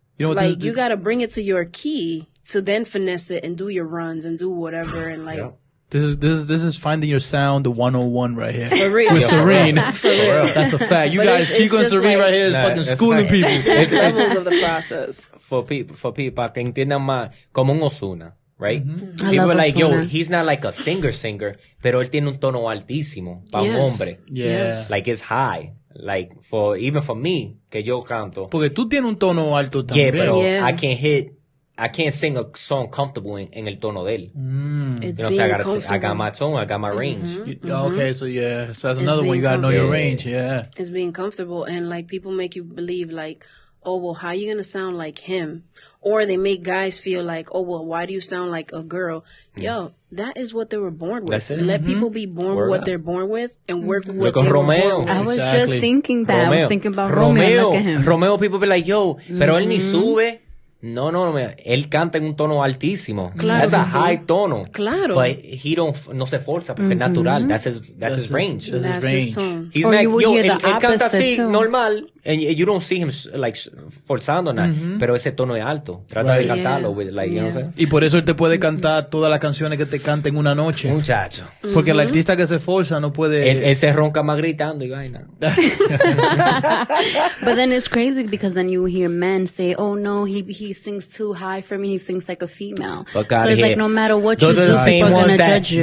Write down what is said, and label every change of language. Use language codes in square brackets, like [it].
[en] You know what, like you got to bring it to your key to then finesse it and do your runs and do whatever and like. This is finding your sound, the 101 right here. For real. With Seryne. For real. That's a fact. You guys keep on Seryne right here is fucking schooling people. It's levels of the process. For people [es] que entiendan más, como un Ozuna, [en] right? People are like, yo, he's not like a singer, [es] pero él tiene un tono altísimo para un hombre. [en] Yes. Like it's high. Like even for me, [es] que yo canto. Porque tú tienes un tono alto también. Pero [en] I can't sing a song comfortable [es] en el tono de él. [en] It's being comfortable. I got my tone, I got my range. Okay, so so that's another one. You gotta know your range, It's being comfortable, and like people make you believe like, oh, well, how are you going to sound like him? Or they make guys feel like, oh, well, why do you sound like a girl? Yo, that is what they were born with. Let people be born with what they're born with and work with what they were born with. I was just thinking that. I was thinking about Romeo. Look at him. Romeo, people be like, yo, [es] pero él ni sube. No, él canta en un tono altísimo. Claro, [en] that's a high [es] tono. Claro. [en] But he [es] no se forza porque es natural. [en] That's his range. That's his tone. He's like, yo, [es] él canta así, normal, [en] and you don't see him like [es] forzando nada, pero ese tono es alto. Trata de cantarlo, [en] like, you know what I'm saying? [es] Y por eso él te puede cantar todas las canciones que te canta en una noche. Muchacho. Porque el artista que se forza no puede... Él se ronca más gritando y vaina. [en] But then it's crazy because then you hear men say, oh no, he sings too high for me, he sings like a female. So it's like no matter what you do, people are gonna judge you.